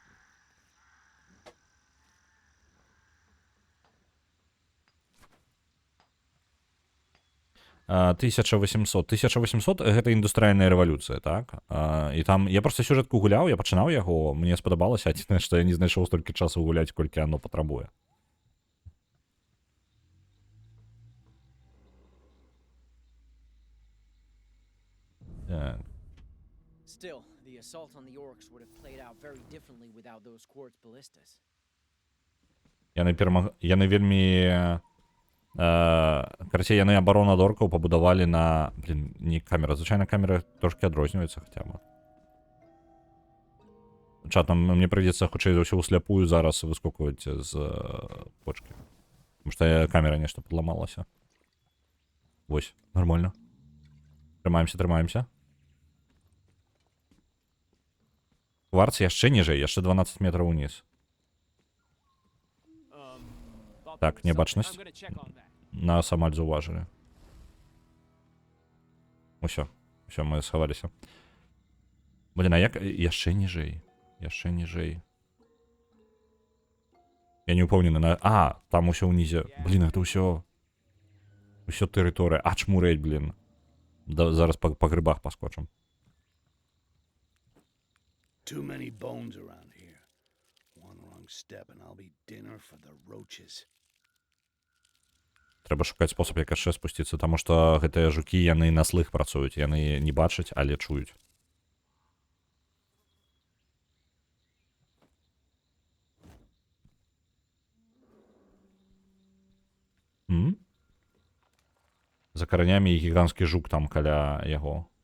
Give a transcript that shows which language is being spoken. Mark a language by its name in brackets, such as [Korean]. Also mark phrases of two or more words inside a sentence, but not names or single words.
[Belarusian] 1800 гэта індустрыяльная рэвалюцыя, так? І там я проста сюжэтку гуляў, я пачынаў яго, мне спадабалася, адзінае, што я не знайшоў столькі часу гуляць, колькі оно патрабуе. Так. [English] Still, the assault on the orcs would have played out very differently without those quartz ballistas. [Belarusian] Яны вельмі... Карацей, яны абарону ад оркаў пабудавалі на... Блін, не камера. Звычайна камера трошки адрозніваецца хаця бы. Чатам, мне прыйдзецца хутчэй за ўсё усляпую зараз выскокваць з почки. [Russian] Потому што [Belarusian] камера нешта падламалася. Вось, нормально. Трымаемся. Кварц яшчэ ніжэй, яшчэ 12 метраў уніз. Так, небачнасць. Нас амаль заўважылі. Усё, мы схаваліся. Блін, а як... Яшчэ ніжэй. Я не ўпэўнены на... Там усё ўнізе. Блін, гэта ўсё тэрыторыя. Чмурэць, блін. Зараз па грыбах паскочым. [English] Too many bones around here. One wrong step and I'll be dinner for the roaches. [Belarusian] Трэба шукаць спосаб, як яшчэ спусціцца, таму што гэтыя жукі, яны на слых працуюць, яны не бачаць, але чуюць. За каранямі гіганцкі жук там каля яго.